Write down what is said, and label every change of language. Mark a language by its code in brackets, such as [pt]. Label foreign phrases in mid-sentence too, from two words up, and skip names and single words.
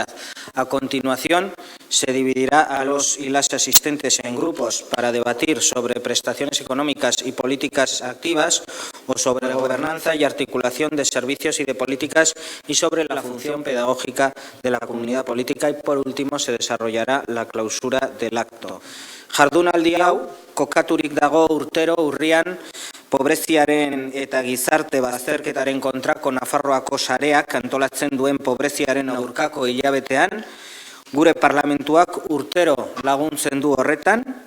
[es] A continuación, se dividirá a los y las asistentes en grupos para debatir sobre prestaciones económicas y políticas activas o sobre gobernanza y articulación de servicios y de políticas y sobre la función pedagógica de la comunidad política, y por último se desarrollará la clausura del acto. [eu] Jardunaldi hau, kokaturik dago urtero urrian, pobreziaren eta gizarte bazterketaren kontrako Nafarroako sareak antolatzen duen pobreziaren aurkako hilabetean, gure parlamentuak urtero laguntzen du horretan.